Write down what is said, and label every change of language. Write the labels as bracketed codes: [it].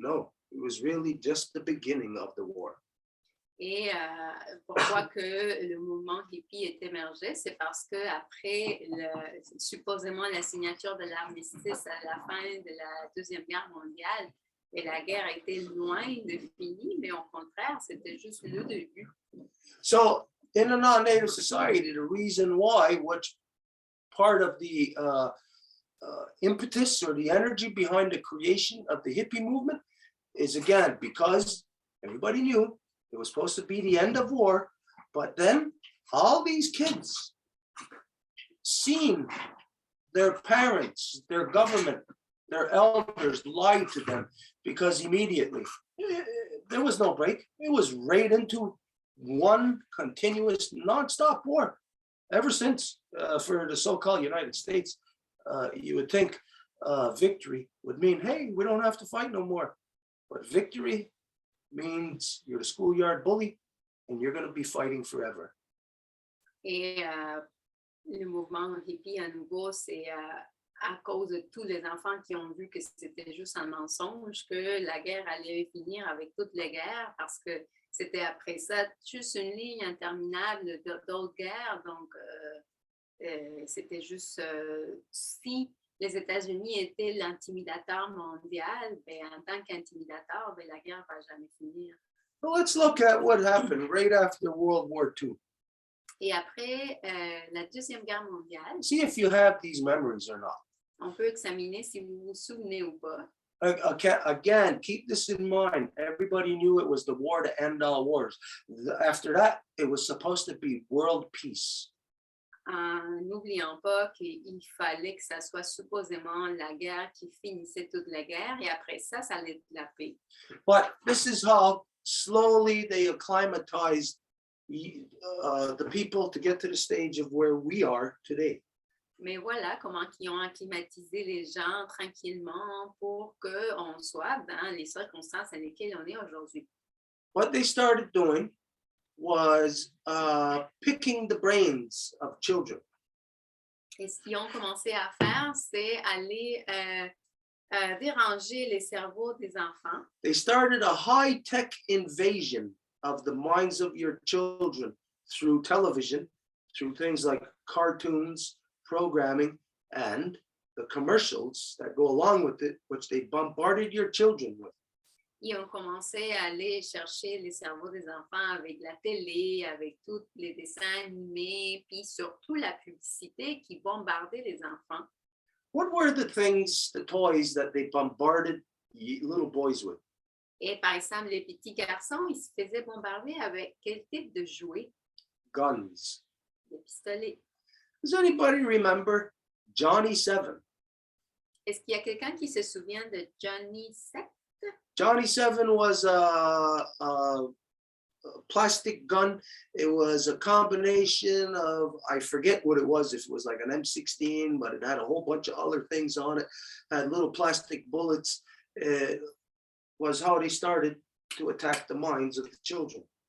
[en] No, it was really just the beginning of the war. [fr] Et pourquoi que le mouvement hippie est émergé, c'est parce que après supposément la signature de l'armistice à la fin de la Deuxième Guerre mondiale, et la guerre était loin de finir, mais au contraire, c'était juste le début. [en] So in a non-native society, the reason why, which part of the impetus or the energy behind the creation of the hippie movement is, again, because everybody knew it was supposed to be the end of war, but then all these kids seen their parents, their government, their elders lie to them, because immediately there was no break. It was right into one continuous nonstop war ever since. For the so-called United States, you would think victory would mean, hey, we don't have to fight no more. But victory means you're the schoolyard bully and you're going to be fighting forever. [fr] Et le mouvement hippie, à nouveau, c'est à cause de tous les enfants qui ont vu que c'était juste un mensonge, que la guerre allait finir avec toutes les guerres, parce que c'était après ça juste une ligne interminable d'autres guerres. Donc, c'était juste si les États-Unis étaient l'intimidateur mondial, ben, en tant qu'intimidateur, ben, la guerre ne va jamais finir. [en] Well, let's look at what happened right after World War II. [fr] Et après la Deuxième Guerre mondiale, [en] See if you have these memories or not. [fr] on peut examiner si vous vous souvenez ou pas. [en] Again, keep this in mind. Everybody knew it was the war to end all wars. After that, it was supposed to be world peace. [fr] N'oublions pas qu'il fallait que ça soit supposément la guerre qui finissait toute la guerre, et après ça, ça allait être la paix. [en] But this is how slowly they acclimatized the people to get to the stage of where we are today. [fr] Mais voilà comment ils ont acclimatisé les gens tranquillement pour qu'on soit dans les circonstances dans lesquelles on est aujourd'hui. [en] What they started doing was picking the brains of children. [fr] Et ce qu'ils ont commencé à faire, c'est aller déranger les cerveaux des enfants. [en] They started a high-tech invasion of the minds of your children through television, through things like cartoons, programming, and the commercials that go along with it, which they bombarded your children with. [fr] Ils ont commencé à aller chercher les cerveaux des enfants avec la télé, avec tous les dessins animés, puis surtout la publicité qui bombardait les enfants. [en] What were the things, the toys that they bombarded little boys with? [fr] Et par exemple, les petits garçons, ils se faisaient bombarder avec quel type de jouets? [en] Guns. [fr] Des pistolets. [en] Does anybody remember Johnny 7? [fr] Est-ce qu'il y a quelqu'un qui se souvient de Johnny 7? [en] Johnny 7 was a plastic gun. It was a combination of, I forget what it was, if it was like an M16, but it had a whole bunch of other things on it, had little plastic bullets. It was how they started to attack the minds of the children.